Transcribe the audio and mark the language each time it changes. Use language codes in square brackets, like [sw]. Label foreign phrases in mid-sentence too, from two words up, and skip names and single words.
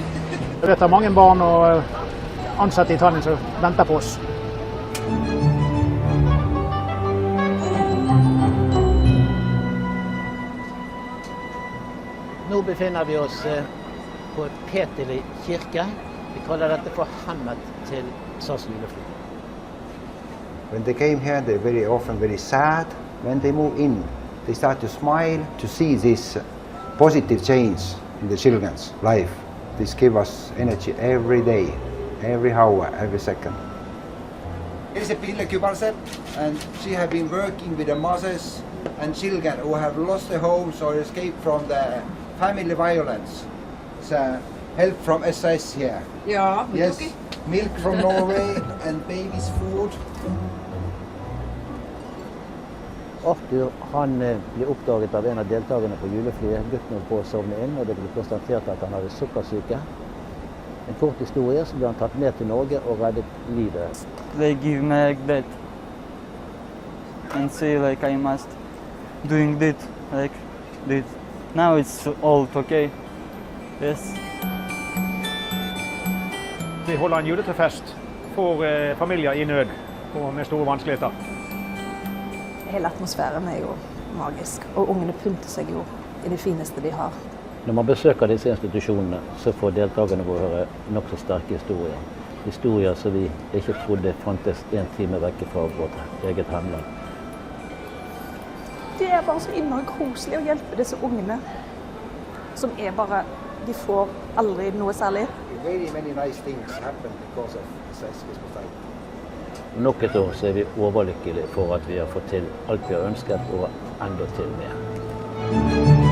[no] Det er mange barn og ansatte i Tallinn som venter på oss. Nå befinner vi oss på Petteri kirke. Vi kaller dette for hemmet til SAS julefly. [en] When they came here, they're very often very sad. When they move in, they start to smile to see this positive change in the children's life. This gives us energy every day, every hour, every second. Here's a Pille Kubalsepp, and she has been working with the mothers and children who have lost their homes or escaped from the family violence. It's help from SAS here. [no] Ja, [en] yes, milk from Norway and baby's food. [no] Arthur han ble oppdaget av en av deltakerne på juleflyet. Gutten holdt på å sovne inn, og det ble konstatert at han hadde sukkersyke. En kort historie, så ble han tatt med til Norge og reddet livet. [en] They give me like that and say like I must doing that, like that. Now it's all okay. Yes. [no] Vi holder en juletrefest for familier i nød og med store vanskeligheter. Hele atmosfæren er jo magisk, og ungene pynter seg jo i det fineste de har. Når man besøker disse institusjonene, så får deltakerne våre høre nok så sterke historier. Historier som vi ikke trodde fantes en time vekke fra vårt eget hjemland. Det er bare så innmari koselig å hjelpe disse ungene, som er bare, de får aldri noe særlig. [en] Very many nice things happen because of SAS Christmas flight. [no] Nok et år så er vi overlykkelige for at vi har fått til alt vi har ønsket, og enda til mer.